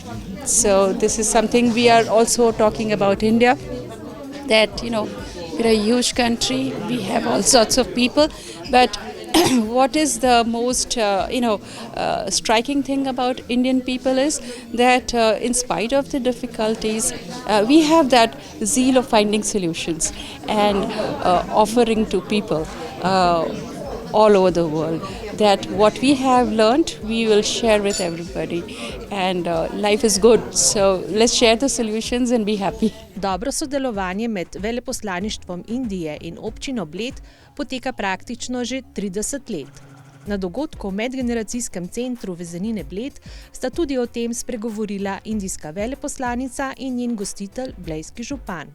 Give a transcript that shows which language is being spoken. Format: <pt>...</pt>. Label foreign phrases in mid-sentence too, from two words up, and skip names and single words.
<en>So this is something we are also talking about India, that we're a huge country, we have all sorts of people, but what is the most striking thing about Indian people is that in spite of the difficulties, we have that zeal of finding solutions and offering to people all over the world, that what we have learned we will share with everybody, and life is good, so let's share the solutions and be happy.</en> <sl>Dobro sodelovanje med veleposlaništvom Indije in občino Bled poteka praktično že 30 let. Na dogodku v medgeneracijskem centru Vezenine Bled sta tudi o tem spregovorila indijska veleposlanica in njen gostitelj, blejski župan.</sl>